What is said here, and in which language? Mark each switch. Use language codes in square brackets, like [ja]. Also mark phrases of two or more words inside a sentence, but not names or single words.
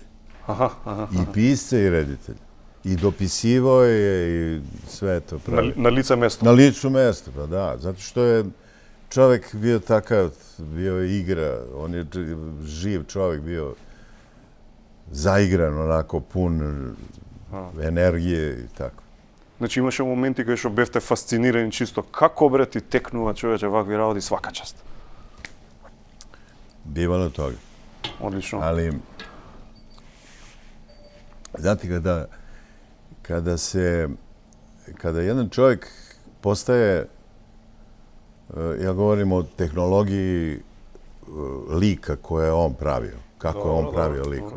[sr] I pisce i reditelje. I dopisivao je i sve to. Na lice mesta. Na licu mesta, pa da. Zato što je čovjek bio takav, bio je igra, on je živ čovjek, bio zaigran, onako pun energije i tako. [mk] Значи имаше моменти кај што бевте фасцинирани чисто како бре ти текнува човече вакви работи, свака част. [sr] Бивало toga. [mk] Одлично. [sr] Ali znate kada jedan čovjek postaje, ja govorim o tehnologiji lika koje je on pravio, kako je on pravio likove.